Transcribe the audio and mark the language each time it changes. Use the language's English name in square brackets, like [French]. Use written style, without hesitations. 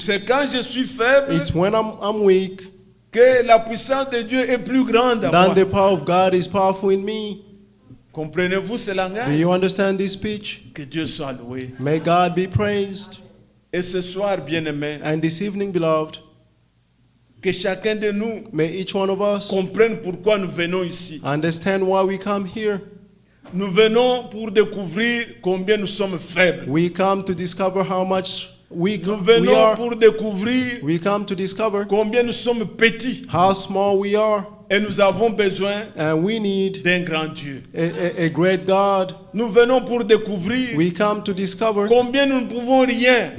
[French] C'est quand je suis faible [English] It's when I'm weak [French] que la puissance de Dieu est plus grande à [English] that [French] moi. [English] the power of God is powerful in me. [French] Comprenez-vous ce [English] Do [French] langage? [English] you understand this speech? [French] Que Dieu soit loué. [English] May God be praised. [French] Et ce soir, bien-aimés, [English] And this evening, beloved, [French] que chacun de nous [English] may each one of us [French] comprenne pourquoi nous venons ici. [English] understand why we come here. [French] Nous venons pour découvrir combien nous sommes faibles. [English] We come to discover how much weak [French] Nous [English] we [French] venons [English] are. [French] pour découvrir [English] We come to discover [French] combien nous sommes petits. [English] how small we are. [French] Et nous avons besoin [English] And we need [French] d'un grand Dieu. [English] a great God. [French] Nous venons pour découvrir [English] We come to discover [French] combien nous ne pouvons rien.